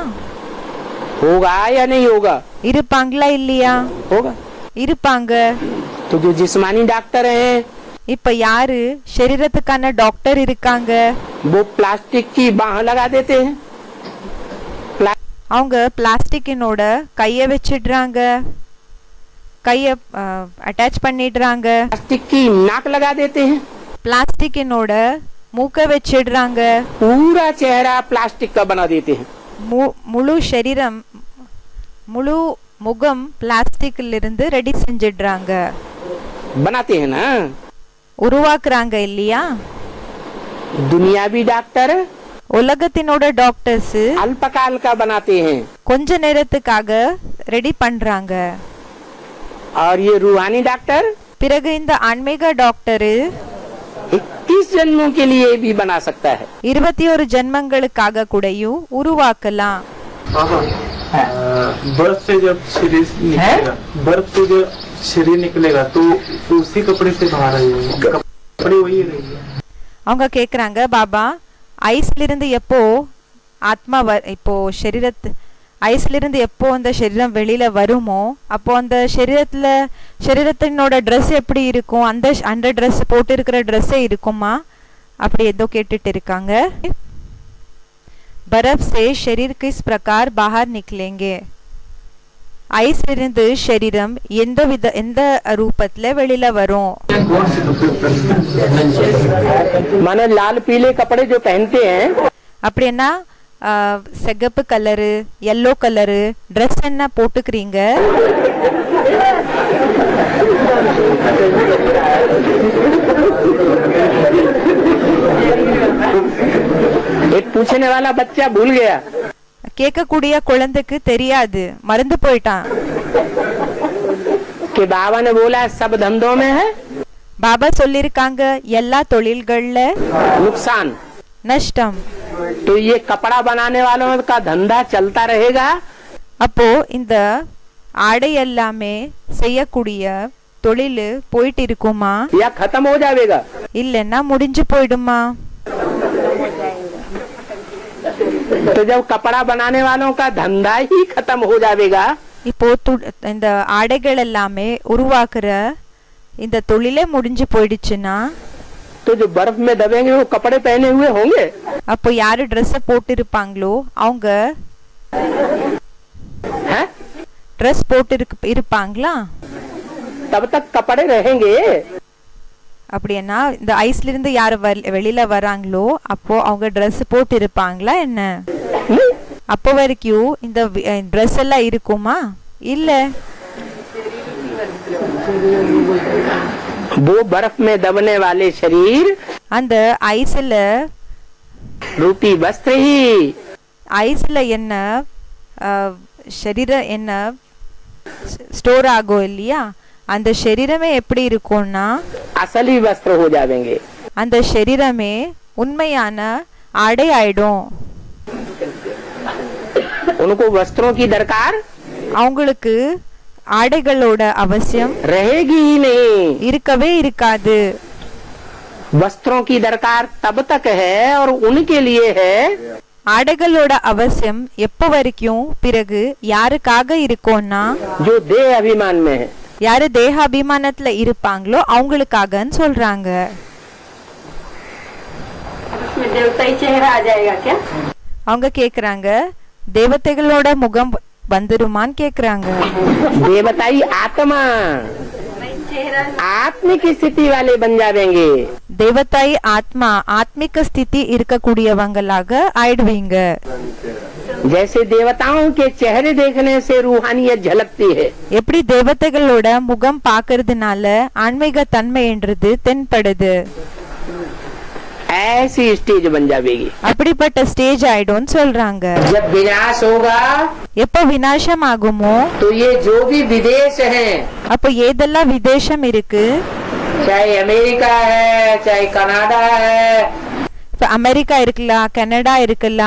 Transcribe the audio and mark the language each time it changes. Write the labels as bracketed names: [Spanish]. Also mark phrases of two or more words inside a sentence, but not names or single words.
[Hindi] होगा या नहीं होगा? [Tamil] இருப்பாங்களா இல்லையா? [Hindi] होगा। [Tamil] இருப்பாங்க. [Hindi] तो जो जिस्मानी डॉक्टर हैं, [Tamil] இப்ப யாரு சரீரத்துக்கான டாக்டர் இருக்காங்க, [Hindi] वो प्लास्टिक की बाह लगा देते हैं, [Tamil] அவங்க பிளாஸ்டிக்கினோட கைய வச்சிடுறாங்க, கைய அட்டாச் பண்ணிடுறாங்க, [Hindi] प्लास्टिक की नाक लगा देते हैं, [Tamil] பிளாஸ்டிக்கினோட மூக்க வச்சிடுறாங்க, [Hindi] पूरा चेहरा प्लास्टिक का बना देते हैं, [Tamil] முழு சரீரம் முழு முகம் பிளாஸ்டிக்ல இருந்து ரெடி செஞ்சிடுறாங்க, [Hindi] बनाते हैं ना। [Tamil] உருவாக்குறாங்க இல்லையா? [Hindi] दुनियावी डॉक्टर [Tamil] உலகத்தினோட டாக்டர்ஸ் [Hindi] अल्पकाल का बनाते हैं, [Tamil] கொஞ்ச நேரத்துக்காக ரெடி பண்றாங்க. [Hindi] और ये रूहानी डॉक्टर [Tamil] பிறகு இந்த ஆன்மீக டாக்டர் [Hindi] 21 जन्मों के लिए भी बना सकता है। [Tamil] 21 ஜென்மங்களுக்காக கூடயும் உருவாக்கலாம். [Hindi] बर्फ से जब शरीर निकलेगा, बर्फ से जब शरीर निकलेगा तो उसी कपड़े से बाहर आएगा, कपड़े वही रहेंगे. [Tamil] அவங்க கேக்குறாங்க, பாபா ஐஸ்ல இருந்து எப்போ ஆத்மா இப்போ ஐஸ்ல இருந்து எப்போ அந்த சரீரம் வெளியில வருமோ அப்போ அந்த சரீரத்தினோட ட்ரெஸ் எப்படி இருக்கும், அந்த ட்ரெஸ் போட்டு இருக்கிற ட்ரெஸ்ஸே இருக்குமா அப்படி ஏதோ கேட்டுட்டு இருக்காங்க. [Hindi] बर्फ से शरीर किस प्रकार बाहर निकलेंगे? [Tamil] ஐஸ் இருந்து शरीरम எந்த ரூபத்துல வெளியில வரும்? [Hindi] माने लाल पीले कपड़े जो पहनते हैं, [Tamil] அப்படின்னா சிகப்பு கலரு yellow கலரு ட்ரெஸ் என்ன போட்டுக்கிறீங்க? [Hindi] एक पूछने वाला बच्चा भूल गया. [Tamil] கேட்கக்கூடிய குழந்தைக்கு தெரியாது, மறந்து போயிட்டான். [Hindi] कि बाबा ने बोला सब धंधों में है [Tamil] பாபா சொல்லிருக்காங்க எல்லா தொழில்கள்ல [Hindi] नुकसान. [Tamil] நஷ்டம். [Hindi] तो ये कपड़ा बनाने वालों का धंधा चलता रहेगा. [Tamil] அப்போ இந்த ஆடை எல்லாமே செய்யக்கூடிய தொழில் போயிட்டு இருக்குமா [Hindi] या खत्म हो जाएगा? [Tamil] இல்லன்னா முடிஞ்சு போயிடுமா? [Hindi] तो जब कपड़ा बनाने वालों का धंधा ही खत्म हो जाएगा, [Tamil] இப்போ இந்த ஆடைகள் எல்லாமே உருவாக்குற இந்த தொழிலே முடிஞ்சு போயிடுச்சுன்னா [Hindi] तो जो बर्फ में दबेंगे वो कपड़े पहने हुए होंगे. [Tamil] அப்போ யாரு ட்ரெஸ் போட்டு இருப்பாங்களோ அவங்க ட்ரெஸ் போட்டு இருப்பாங்களா? [Hindi] तब तक कपड़े रहेंगे. [Tamil] அப்படின்னா இந்த ஐஸ்ல இருந்து யாரு வெளியில வராங்களோ அப்போ அவங்க ட்ரெஸ் போட்டு இருப்பாங்களா என்ன? அப்போ வரைக்கும் இந்த ட்ரெஸ் எல்லாம் இருக்குமா? இல்ல. [Hindi] वो बर्फ में दबने वाले शरीर [Tamil] அந்த ஐஸ்ல [Hindi] रूपी वस्त्र ही [Tamil] ஐஸ்ல என்ன शरीर என்ன ஸ்டோர் ஆகும் இல்லையா, அந்த शरीरமே எப்படி இருக்கும்னா [Hindi] असली वस्त्र हो जाएंगे. [Tamil] அந்த शरीरமே உண்மையான ஆடை ஆயிடும். [Hindi] उनको वस्त्रों की दरकार [Tamil] அவங்களுக்கு ஆடைகளோட அவசியம் [Hindi] रहेगी ही नहीं. [Tamil] இருக்கவே இருக்காது. [Hindi] वस्त्रों की दरकार तब तक है और उनके लिए है [Tamil] ஆடைகளோட அவசியம் எப்ப வரைக்கும் பிறகு யாருக்காக இருக்கும்னா [Hindi] जो देह अभिमान में है. [Tamil] யாரு தேக அபிமானத்துல இருப்பாங்களோ அவங்களுக்காகன்னு சொல்றாங்க. அவங்க கேக்குறாங்க தேவதைகளோட முகம் வந்துருமான்னு கேக்குறாங்க. [Hindi] देवताई आत्मा आत्मिक स्थिति वाले बन जाएंगे. [Tamil] தேவதாய் ஆத்மா ஆத்மிக ஸ்திதி இருக்கக்கூடியவங்களாக ஆயிடுவீங்க. [Hindi] जैसे देवताओं के चेहरे देखने से रूहानियत झलकती है, [Tamil] எப்படி தேவதைகளோட முகம் பாக்குறதுனால ஆன்மீக தன்மைன்றது தென்படுது, [Hindi] ऐसी स्टेज बन जाएगी. [Tamil] அப்படிப்பட்ட ஸ்டேஜ் ஆயிடும்னு சொல்றாங்க. [Hindi] जब विनाश होगा [Tamil] எப்ப விநாசம் ஆகுமோ [Hindi] तो ये जो भी विदेश हैं, [Tamil] அப்போ ஏதெல்லாம் விதேசம் இருக்கு, [Hindi] चाहे अमेरिका है, चाहे कनाडा है, [Tamil] இப்ப அமெரிக்கா இருக்கலாம், கனடா இருக்கலாம்,